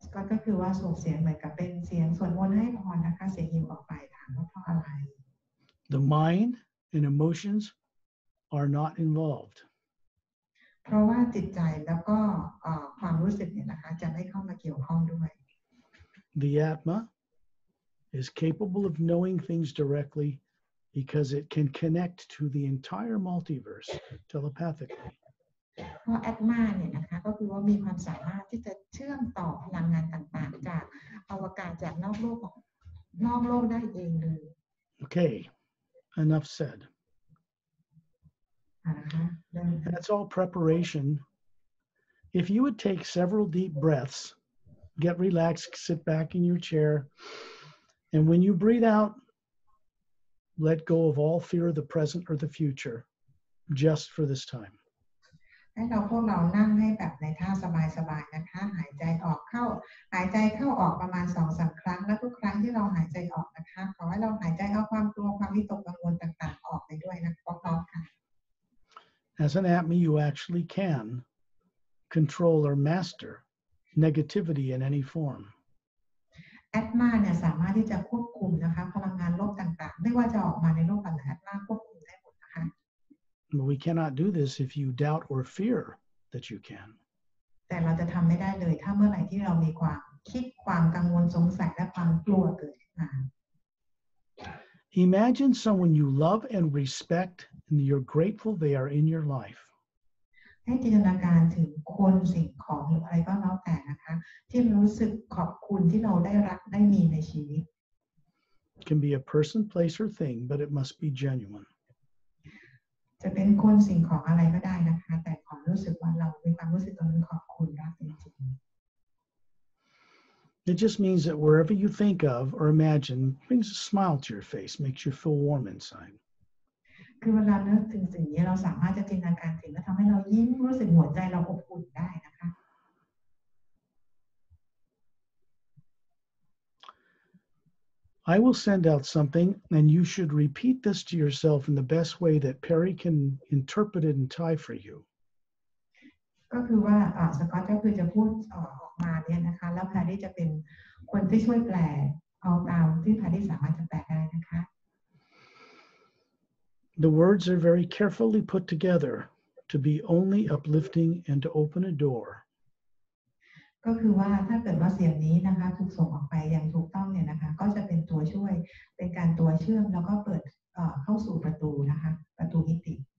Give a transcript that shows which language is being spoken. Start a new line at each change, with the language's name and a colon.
Thai: ก็คือว่าส่งเสียงเหมือนกับเป็นเสียงสวดมนต์ให้พรนะคะเสียงยิวออกไปถามว่าเพราะอะไร
English: The mind and emotions are not involved.
Thai: เพราะว่าจิตใจแล้วก็ความรู้สึกเนี่ยนะคะจะไม่เข้ามาเกี่ยวข้องด้วย
English: The Atma is capable of knowing things directly because it can connect to the entire multiverse telepathically.
Thai: เพราะแอดมาเนี่ยนะคะก็คือว่ามีความสามารถที่จะเชื่อมต่อพลังงานต่างๆจากอวกาศจากนอกโลกได้เองเลย
English: Okay, enough said.
Thai: นะคะ
English: That's all preparation. If you would take several deep breaths, get relaxed, sit back in your chair, and when you breathe out, let go of all fear of the present or the future, just for this time.
Thai: ให้พวกเรานั่งให้แบบในท่าสบายๆนะคะหายใจเข้าออกประมาณ 2-3 ครั้งและทุกครั้งที่เราหายใจออกนะคะขอให้เราหายใจเอาความกลัวความวิตกกังวลต่างๆออกไปด้วยนะพร้อมๆกัน
English: As an Atma, you actually can control, or master negativity in any form.
Thai: แอตมาเนี่ยสามารถที่จะควบคุมนะคะพลังงานลบต่างๆไม่ว่าจะออกมาในโลกแบบไหนแอตมาควบคุมได้หมดนะคะ
English: But we cannot do this if you doubt or fear that you can.
Thai: แต่เราจะทำไม่ได้เลยถ้าเมื่อไหร่ที่เรามีความคิดความกังวลสงสัยและความกลัวเกิดขึ้นมา
English: Imagine someone you love and respect and you're grateful they are in your life.
Thai: ให้จินตนาการถึงคนสิ่งของหรืออะไรก็แล้วแต่นะคะที่รู้สึกขอบคุณที่เราได้รักได้มีในชีวิต
English: It can be a person, place, or thing, but it must be genuine.
Thai: จะเป็นคนสิ่งของอะไรก็ได้นะคะแต่ขอรู้สึกว่าเรามีความรู้สึกตรงนั้นขอบคุณรักจริงๆ
English: It just means that wherever you think of or imagine brings a smile to your face, makes you feel warm inside.
Thai: คือเวลานึกถึงสิ่งนี้เราสามารถจะจินตนาการถึงและทำให้เรายิ้มรู้สึกหัวใจเราอบอุ่นได้นะคะ
English: I will send out something, and you should repeat this to yourself in the best way that Perry can interpret it in Thai for you.
Thai: ก็คือว่าสกอตก็คือจะพูดออกมาเนี่ยนะคะแล้วแพรรี่จะเป็นคนที่ช่วยแปลเอาตามที่แพรรี่สามารถจะแปลได้นะคะ
English: The words are very carefully put together to be only uplifting and to open a door.
Thai: ก็คือว่าถ้าเกิดว่าเสียงนี้นะคะถูกส่งออกไปอย่างถูกต้องเนี่ยนะคะก็จะเป็นตัวช่วยเป็นการตัวเชื่อมแล้วก็เปิดเข้าสู่ประตูนะคะประตูมิติ